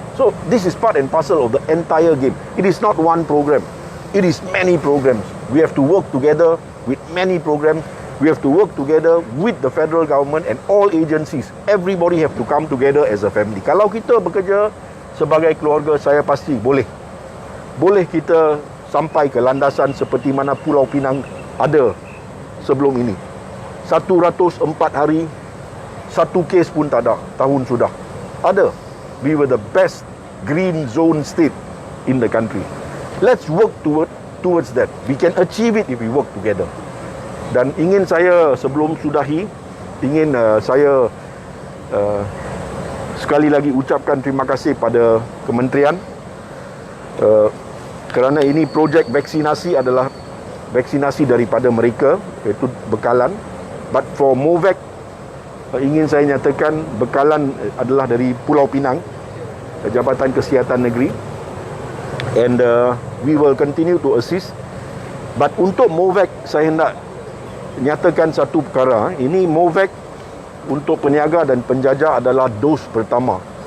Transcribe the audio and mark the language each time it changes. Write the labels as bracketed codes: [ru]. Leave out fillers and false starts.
[en] So, this is part and parcel of the entire game. It is not one program. It is many programs. We have to work together with many programs. We have to work together with the federal government and all agencies. Everybody have to come together as a family. [ms] Kalau kita bekerja sebagai keluarga, saya pasti boleh. Boleh kita sampai ke landasan seperti mana Pulau Pinang ada sebelum ini. 104 hari, satu kes pun tak ada, tahun sudah. Ada. [en] We were the best green zone state in the country. Let's work towards that. We can achieve it if we work together. [ms] Dan ingin saya sebelum sudahi, ingin saya sekali lagi ucapkan terima kasih pada kementerian kerana ini projek vaksinasi adalah vaksinasi daripada mereka, iaitu bekalan. But for Movac, ingin saya nyatakan bekalan adalah dari Pulau Pinang, Jabatan Kesihatan Negeri. [en] and we will continue to assist. [ms] But untuk Movac, saya hendak nyatakan satu perkara. Ini Movac untuk peniaga dan penjajah adalah dos pertama.